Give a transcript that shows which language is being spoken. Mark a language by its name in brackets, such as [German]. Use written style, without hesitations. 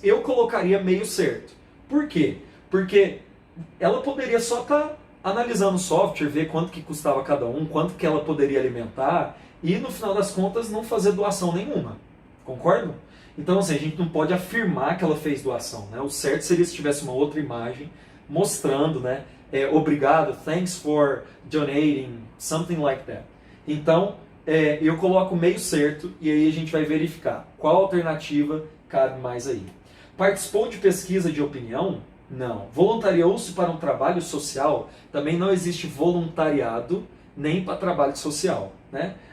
[Portuguese] Eu colocaria meio certo. Por quê? Porque ela poderia só estar analisando o software, ver quanto que custava cada um, quanto que ela poderia alimentar e no final das contas não fazer doação nenhuma. Concordam? Então assim, a gente não pode afirmar que ela fez doação. Né? O certo seria se tivesse uma outra imagem mostrando, né? Obrigado, [English] thanks for donating, something like that. [Portuguese] Então, eu coloco meio certo e aí a gente vai verificar qual alternativa cabe mais aí. Participou de pesquisa de opinião? Não. Voluntariou-se para um trabalho social? Também não existe voluntariado nem para trabalho social, né?